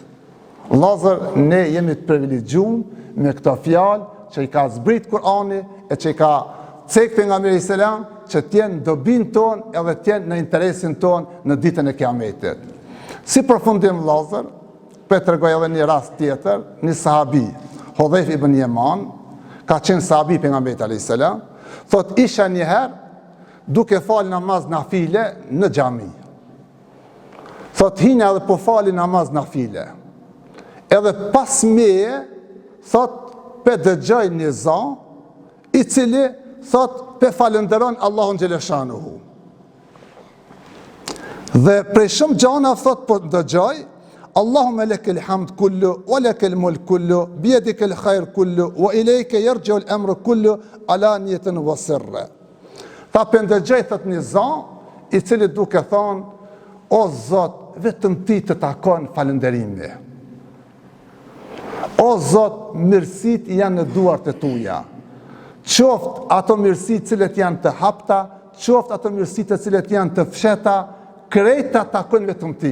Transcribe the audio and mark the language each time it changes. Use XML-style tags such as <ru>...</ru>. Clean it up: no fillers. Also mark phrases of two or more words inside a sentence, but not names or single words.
<sq>Vëllazër, ne jemi të privilegjuar me këto fjalë që i ka zbrit Kur'ani e që i ka cek pejgamberi selam që t'jenë dobin tonë edhe t'jenë në interesin tonë në ditën e kiametit. Si përfundim vëllazër, për të regoj edhe një rast tjetër, një sahabi, Hudhejf ibn Yaman, ka qenë sahabi pejgamberit</sq> <ar>عليه السلام,</ar> <sq>thot isha njëherë duke falë namaz nafile në xhami. Thot hinja edhe po fali namaz nafile. Edhe pas meje, thot pe dëgjoj një zan, i cili thot pe falënderon Allahun xheleshanuhu. Dhe prej shumë gjana thot po dëgjoj,</sq> <ar>اللهم لك الحمد كله ولك الملك كله بيدك الخير كله وإليك يرجع الأمر كله علانية وسرا.</ar> <sq>Tha pendëgjoj thot një zan, i cili duke thonë, o Zot, vetëm ti të takon falënderimi. O Zot, mirësit janë në duart e tuja. Qoft ato mirësit cilet janë të hapta, qoft ato mirësit të cilet janë të fsheta, krejta takon vetëm ti.</sq>